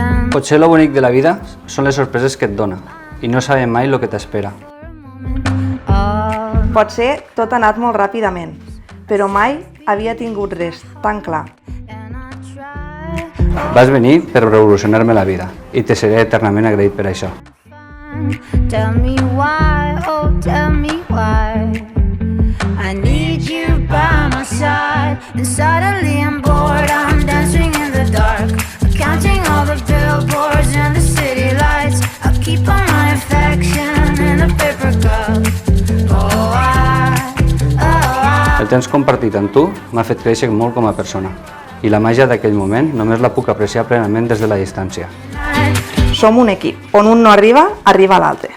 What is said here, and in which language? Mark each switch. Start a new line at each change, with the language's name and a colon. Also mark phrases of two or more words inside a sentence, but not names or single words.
Catalan: Potser lo bonic de la vida són les sorpreses que et dona i no sabem mai el que t'espera. Potser tot ha anat molt ràpidament, però mai havia tingut res tan clar. Vas venir per revolucionar-me la vida i te seré eternament agraït per això.
English: Tell me why, oh tell me why I need you by my side and suddenly I'm bored, I'm dancing in the dark counting all the billboards and the city lights I'll keep all my affection in a paper cup
Catalan: El temps compartit amb tu m'ha fet créixer molt com a persona i la màgia d'aquell moment només la puc apreciar plenament des de la distància. Som un equip. On un no arriba, arriba l'altre.